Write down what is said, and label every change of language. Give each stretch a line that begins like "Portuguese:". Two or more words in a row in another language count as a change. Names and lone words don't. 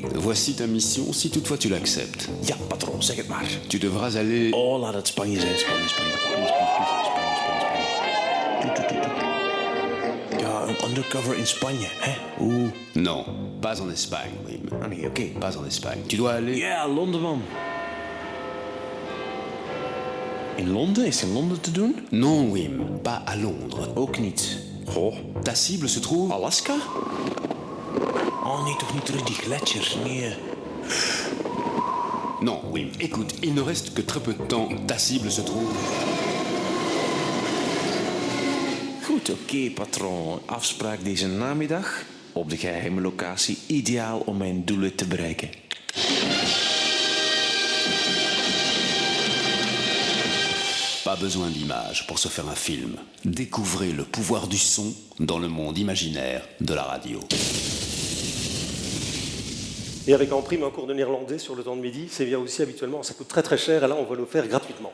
French: Voici ta mission, si toutefois tu l'acceptes.
Dutch: Ja, patroon, zeg het maar.
French: Tu devras aller...
Dutch: Oh, laat het Spanje zijn. Spanje. Ja, een undercover in Spanje, hè? Oeh.
French: Non, pas en Espagne, Wim.
Dutch: Ah nee, oké.
French: Pas en Espagne. Tu dois aller...
Dutch: Ja, Londen, man. In Londen? Is het in Londen te doen?
French: Non, Wim, pas à Londres.
Dutch: Ook niet. Goh.
French: Ta cible se trouve...
Dutch: Alaska? Oh nee, toch niet terug die gletsjers, nee.
French: Non, Wim, écoute, il ne reste que très peu de temps. Ta cible se trouve...
Dutch: Goed, oké, patroon. Afspraak deze namiddag op de geheime locatie. Ideaal om mijn doelen te bereiken.
French: Pas besoin d'images pour se faire un film. Découvrez le pouvoir du son dans le monde imaginaire de la radio. Et avec en prime un cours de néerlandais sur le temps de midi, c'est bien aussi habituellement, ça coûte très très cher, et là on va le faire gratuitement.